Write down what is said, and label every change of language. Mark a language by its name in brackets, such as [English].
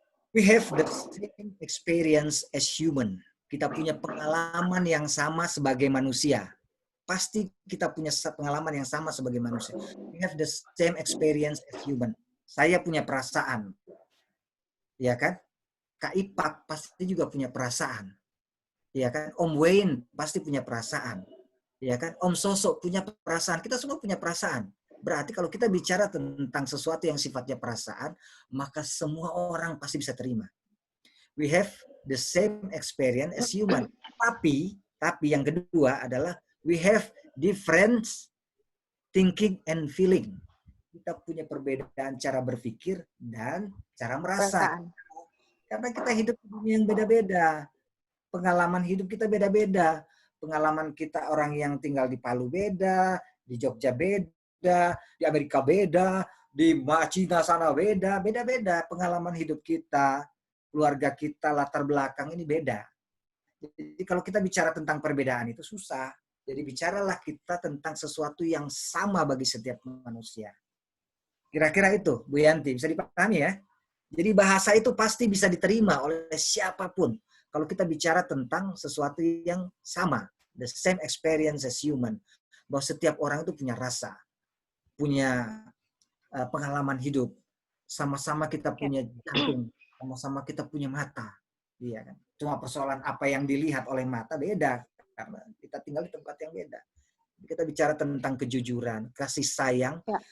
[English] We have the same experience as human. [Indonesian] Kita punya pengalaman yang sama sebagai manusia. Pasti kita punya pengalaman yang sama sebagai manusia. [English] We have the same experience as human. [Indonesian] saya punya perasaan. Ya kan? Kak Ipak pasti juga punya perasaan. Ya kan? Om Wayne pasti punya perasaan. Ya kan? Om Sosok punya perasaan. Kita semua punya perasaan. Berarti kalau kita bicara tentang sesuatu yang sifatnya perasaan, maka semua orang pasti bisa terima. [English] We have the same experience as human. [Indonesian] Tapi yang kedua adalah [English] we have different thinking and feeling. [Indonesian] Kita punya perbedaan cara berpikir dan cara merasa. Karena kita hidup di dunia yang beda-beda. Pengalaman hidup kita beda-beda. Pengalaman kita orang yang tinggal di Palu beda, di Jogja beda, di Amerika beda, di Cina sana beda, beda-beda. Pengalaman hidup kita, keluarga kita, latar belakang ini beda. Jadi kalau kita bicara tentang perbedaan itu susah. Jadi bicaralah kita tentang sesuatu yang sama bagi setiap manusia. Kira-kira itu, Bu Yanti, bisa dipahami ya? Jadi bahasa itu pasti bisa diterima oleh siapapun. Kalau kita bicara tentang sesuatu yang sama. [English] The same experience as human. [Indonesian] Bahwa setiap orang itu punya rasa. Punya pengalaman hidup. Sama-sama kita punya jantung. Sama-sama kita punya mata. Iya kan? Cuma persoalan apa yang dilihat oleh mata beda. Karena kita tinggal di tempat yang beda. Kita bicara tentang kejujuran, kasih sayang.